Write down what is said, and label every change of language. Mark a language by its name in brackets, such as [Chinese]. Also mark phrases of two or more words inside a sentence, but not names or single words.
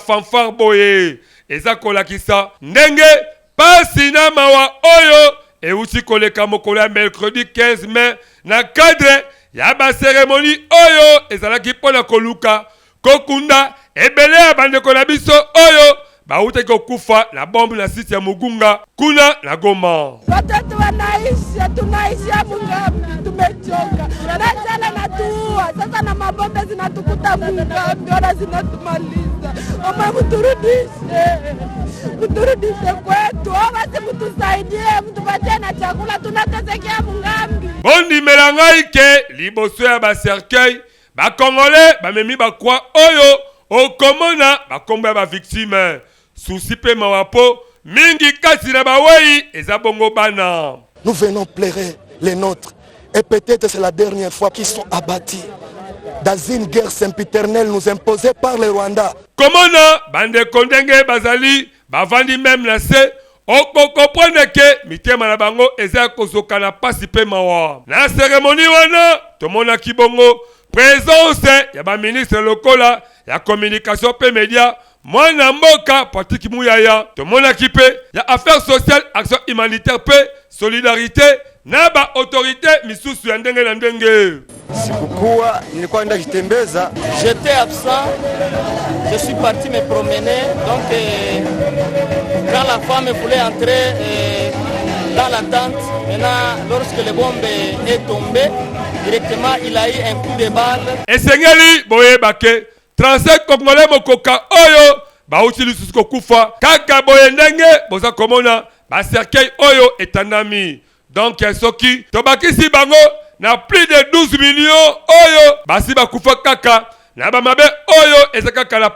[Lingala] fanfare boye eza kolakisa ndenge pasi na mawa oyo euti koleka mokolo ya [French] mercredi 15 mai [Lingala] na cadre ya ba cérémonie oyo ezalaki mpona koluka kokunda ebele ya bandeko na biso oyo bautaki kokufa na bombe na site ya Mugunga kuna na Goma. [Swahili] Watoto wanaishi, tunaishi hapo ngapi, tumechoka. Na jana natua, sasa na mabombe zinatukuta Mungambi, wana zinatumaliza. Mama mturudishe kwetu, basi mtusaidie, mtupatie na chakula, tunatesekea Mungambi. [Lingala] Bondi melangai ke liboso ya ba cercueil, ba Congolais bamemi ba kwa oyo okomona bakombo ya ba victime. Souci pe mawapo mingi kasi na bawei eza bongo bana. [French] Nous venons pleurer les nôtres et peut-être c'est la dernière fois qu'ils sont abattus dans une guerre sempiternelle nous imposée par le Rwanda. [Lingala] Komona bande kondenge bazali bavandi même na se oko comprendre ke mitema na bango eza kozoka na pasi pe mawa. Na cérémonie wana tomona kibongo présence ya ba ministre lokola ya communication pe média mwana mboka Patrick Muyaya tomona kipe ya [French] affaires sociales action humanitaire [Lingala] pe solidarité na ba autorité misusu ya ndenge na ndenge. [Swahili] Sikukuwa nilikuwa nenda kitembeza, [French] j'étais absent, je suis parti me promener, donc quand la femme voulait entrer dans la tente, maintenant lorsque le bombe est tombé, directement il a eu un coup de balle. [Lingala] Esengeli boye bake 35 Congolais mokoka oyo bauti lisusu kokufa kaka boye ndenge boza komona ba cercueil oyo etandami. Donc soki tobakisi bango na [French] plus de 12 millions [Lingala] oyo basi bakufa kaka na bamabe oyo eza kaka la